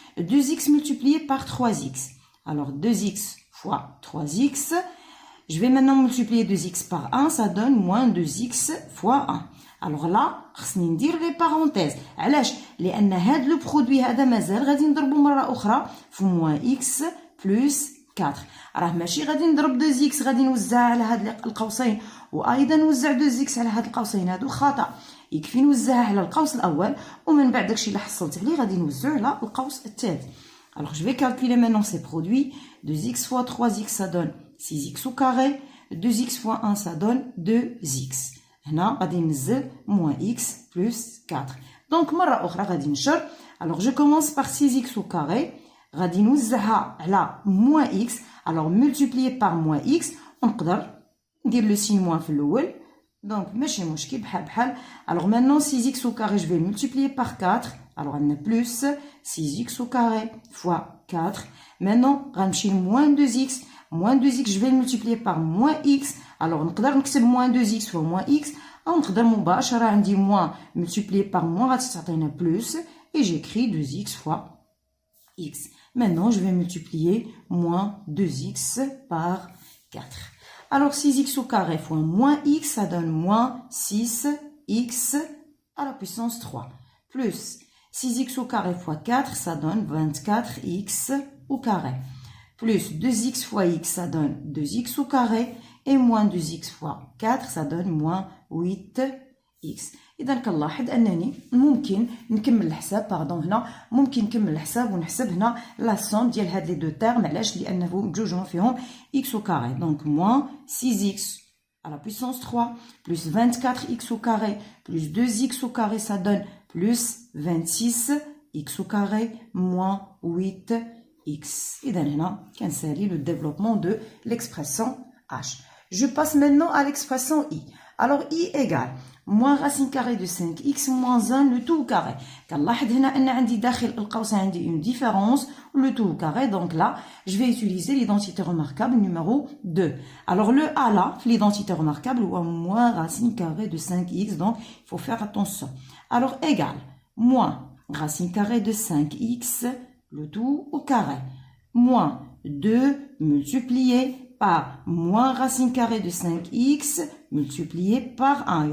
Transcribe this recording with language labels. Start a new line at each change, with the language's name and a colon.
French: 2x multiplié par 3x. Alors, 2x fois 3x. Je vais maintenant multiplier 2x par 1. Ça donne moins 2x fois 1. Alors là,
Arabic: خصني ندير
French: les parenthèses.
Arabic: علاش؟ لأن هذا
French: le produit
Arabic: هذا مازال غادي نضربو مرة أخرى في
French: moins x plus 4.
Arabic: راه ماشي غادي نضرب 2x غادي نوزعها على هاد القوسين وأيضا نوزع 2x على هاد القوسين هادو خطأ. يكفي نوزعها على القوس الأول ومن بعد داكشي اللي حصلت عليه غادي نوزعو على القوس الثالث.
French: Alors je vais calculer maintenant ces produits. 2x fois 3x ça donne 6x au carré. 2x fois 1 ça donne 2x.
Arabic: هنا غادي ننزل
French: moins x plus 4.
Arabic: Donc مرة أخرى غادي نشر.
French: Alors je commence par 6x au carré.
Arabic: غادي نوزعها على
French: moins x. Alors multiplier par moins x.
Arabic: ونقدر ندير
French: le signe moins
Arabic: في الأول. Donc ماشي مشكل بحال بحال.
French: Alors maintenant 6x au carré je vais multiplier par 4. Alors on a plus 6x au carré fois 4. Maintenant
Arabic: غنمشي
French: moins 2x. Moins 2x, je vais le multiplier par moins x. Alors, on peut نكتب moins 2x fois moins x. On peut مباشرة عندي moins multiplié par moins
Arabic: غادي تعطينا
French: plus. Et j'écris 2x fois x. Maintenant, je vais multiplier moins 2x par 4. Alors, 6x au carré fois moins x, ça donne moins 6x à la puissance 3. Plus 6x au carré fois 4, ça donne 24x au carré. Plus 2x fois x, ça donne 2x au carré. Et moins 2x fois 4, ça donne moins 8x.
Arabic: إذا كنلاحظ أنني ممكن نكمل الحساب هنا ممكن نكمل الحساب ونحسب هنا
French: لا سوم ديال هاد لي دو تيرم.
Arabic: علاش؟ لأنه بجوجهم فيهم
French: x au carré. Donc moins 6x à la puissance 3 plus 24x au carré plus 2x au carré, ça donne plus 26x au carré moins 8x. Et
Arabic: هنا كنسالي
French: le développement de l'expression h. Je passe maintenant à l'expression i. Alors i égale moins racine carrée de 5x moins 1 le tout au carré.
Arabic: كنلاحظ هنا أن عندي داخل القوس عندي
French: une différence le tout au carré. Donc là, je vais utiliser l'identité remarquable numéro 2. Alors le a là, l'identité remarquable ou moins racine carrée de 5x. Donc il faut faire attention. Alors égale moins racine carrée de 5x le tout au carré moins 2 multiplié par moins racine carrée de 5x multiplié par 1.